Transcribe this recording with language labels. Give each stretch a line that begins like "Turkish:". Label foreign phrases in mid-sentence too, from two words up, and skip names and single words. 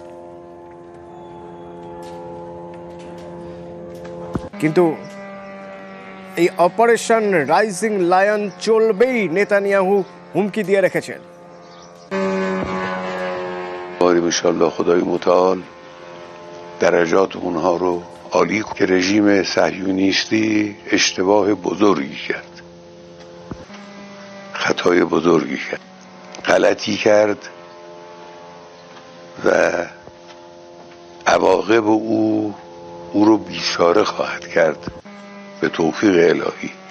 Bangla: কিন্তু এই অপারেশন রাইজিং লায়ন চলবেই, নেতানিয়াহু হুমকি দিয়ে রেখেছেন।
Persian: ان‌شاءالله خدای متعال درجات اونها رو عالی که رژیم صهیونیستی اشتباه بزرگی کرد، خطای بزرگی کرد، غلطی کرد و عواقب او رو بیچاره خواهد کرد به توفیق الهی.